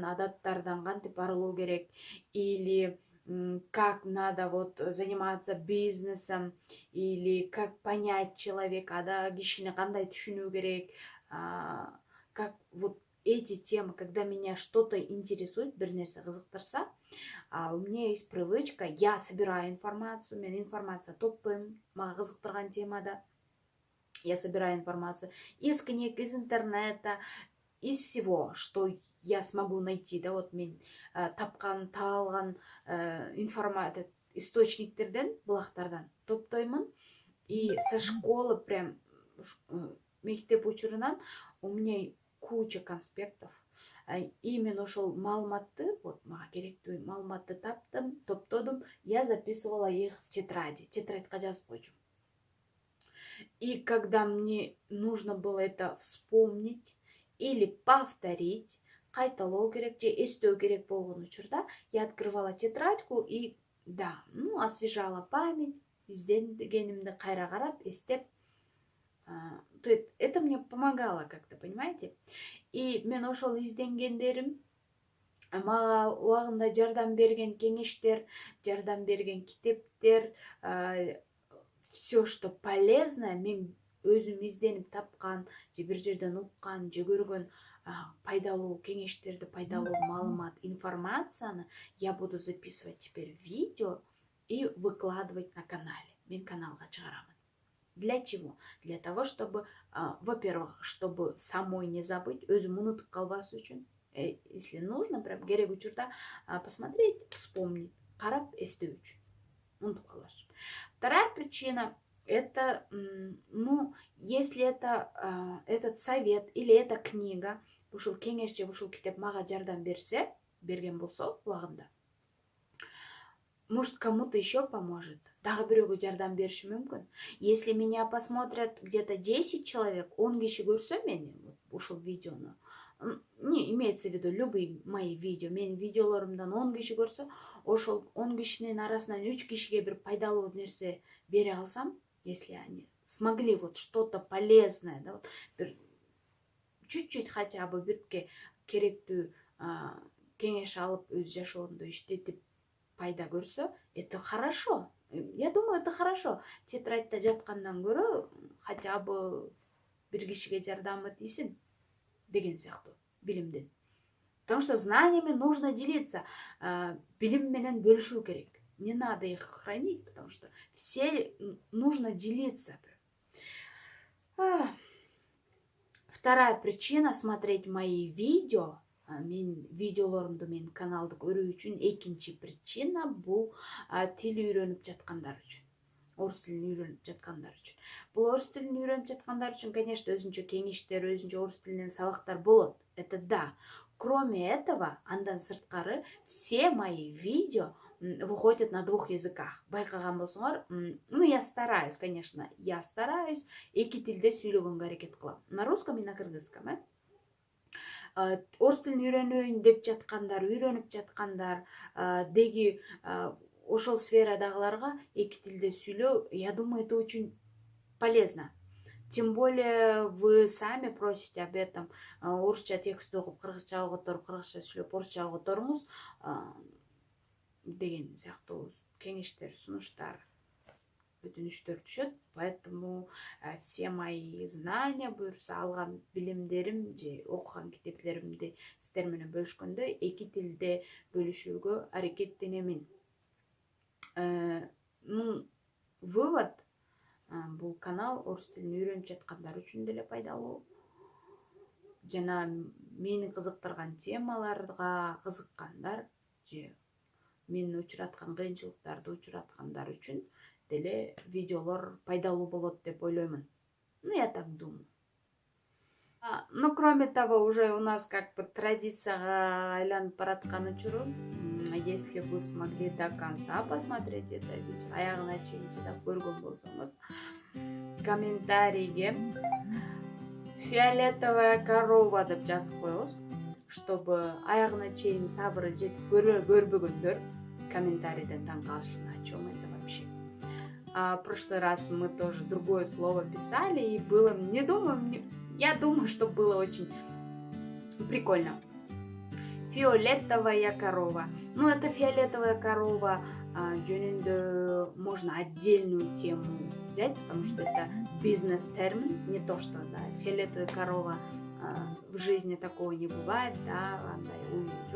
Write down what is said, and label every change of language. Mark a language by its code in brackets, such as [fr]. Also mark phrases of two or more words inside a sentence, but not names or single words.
[ky] адаттардан кантип арылуу керек, [ru] или как надо заниматься бизнесом, или как понять человека, [ky] кишини кандай түшүнүү керек, [ru] как эти темы, когда меня что-то интересует, [kk] bir нәрсе қызықтырса, [ru] у меня есть привычка, я собираю информацию, [ky] мен информация топтаймын, мага қызықтырған темада. [ru] Я собираю информацию из книг, из интернета, из всего, что я смогу найти, да, вот [ky] мен тапқан, таалған информация источниктерден, булактардан топтоймун. [ru] И со школы прям [ky] мектеп учурунан [ru] у меня куча конспектов. [ky] Именно ошол маалыматты, вот мага керектүү маалыматты таптым, топтодум, [ru] я записывала их в тетради. [ky] Тетрадька жазып койчумун. [ru] И когда мне нужно было это вспомнить или повторить, [ky] кайталоо керек же эстөө керек болгон учурда, [ru] я открывала тетрадьку и, да, освежала память, [ky] издегенимди кайра карап, эстеп. [ru] Это мне помогало как-то, понимаете? [ky] И мен ошол изденгендерим, мага убагында жардам берген кеңештер, жардам берген китептер, [ru] все, что полезное, [ky] мен өзүм изденип тапкан, же бир жерден уккан, же көргөн пайдалуу кеңештерди, пайдалуу маалымат, информацияны [ru] я буду записывать теперь в видео и выкладывать на канале. [ky] Мен каналга чыгарамын. [ru] Для чего? Для того, чтобы, во-первых, чтобы самой не забыть, [ky] өзүм унутуп калбас үчүн, [ru] если нужно, прям [ky] керек учурда [ru] посмотреть, вспомнить, [ky] карап эстөө үчүн. Унутуп калбаш. [ru] Вторая причина – это, если это этот совет или эта книга, [ky] ушул кеңеш же ушул китеп мага жардам берген болсо убагында, [ru] может, кому-то еще поможет, [ky] дагы бирөөгө жардам бериши мүмкүн. [ru] Если меня посмотрят где-то 10 человек, [ky] 10 киши көрсө мени, ушул видеону, [ru] не имеется в виду любые мои видео, [ky] менин видеолорумдан 10 киши көрсө, ошол 10 кишинин арасынан 3 кишиге бир пайдалуу нерсе бере алсам, [ru] если они смогли вот что-то полезное, да, вот чуть-чуть хотя бы [ky] бирке керектүү кеңеш алып өз жашоонда иштетип пайда көрсө, [ru] это хорошо. Я думаю, это хорошо. [ky] Тетрадьта жаткандан көрө [ru] хотя бы [ky] бир кишиге жардамы тийсин деген сыяктуу билимден. [ru] Потому что знаниями нужно делиться. [ky] Билим менен бөлүшүү керек. [ru] Не надо их хранить, потому что все нужно делиться. Вторая причина смотреть мои видео, [ky] видеолорумду менин каналды көрүү үчүн экинчи причина бул тил үйрөнүп жаткандар үчүн. Орус тилин үйрөнүп жаткандар үчүн. Бул орус тилин үйрөнүп жаткандар үчүн, конечно, өзүнчө кеңештер, өзүнчө орус тилинен сабактар болот. [ru] Это да. Кроме этого, [ky] андан сырткары, [ru] все мои видео выходят на 2 языках. [ky] Байкаган болсоңор, [ru] я стараюсь, конечно, [ky] эки тилде сүйлөгөнгө аракет кылам. [ru] На русском и на кыргызском, [ky] Орус тилин үйрөнөйүн деп жаткандар, үйрөнүп жаткандар, деги ошол сферадагыларга эки тилде сүйлөө, [ru] я думаю, это очень полезно. Тем более вы сами просите об этом. [ky] Орусча текст окуп, кыргызча которуп, кыргызча сүйлөп, орусча которуңуз деген сыяктуу кеңештер, сунуштар, өтүнүчтөр түшөт. [ru] Поэтому все мои знания, [ky] буюрса алган билимдерим же окуган китептеримди сиздер менен бөлүшкөндө эки тилде бөлүшүүгө аракеттенемин. Вывод, бул канал орус тилин үйрөнүп жаткандар үчүн деле пайдалуу. Жана мени кызыктырган темаларга кызыккандар же мен учураткан кыйынчылыктарды учураткандар үчүн деле видеолор пайдалуу болот деп ойлоймун. [ru] Я так думаю. Кроме того, уже у нас как бы [ky] традицияга айланып бараткан учуру, [ru] если вы смогли до конца посмотреть это видео, [ky] аягына чейин чыдап көргөн болсоңуз, комментарийге [ru] фиолетовая корова [ky] деп жазып коебуз, чтобы аягына чейин сабыры жетип көрбөгөндөр комментарийден таң калышсын, [ru] о чем это вообще. В прошлый раз мы тоже другое слово писали, и было, я думаю, что было очень прикольно. Фиолетовая корова. Это фиолетовая корова жөнүндө можно отдельную тему взять, потому что это бизнес-термин, не то что, да, фиолетовая корова в жизни такого не бывает, да, [ky] андай ой жоқ.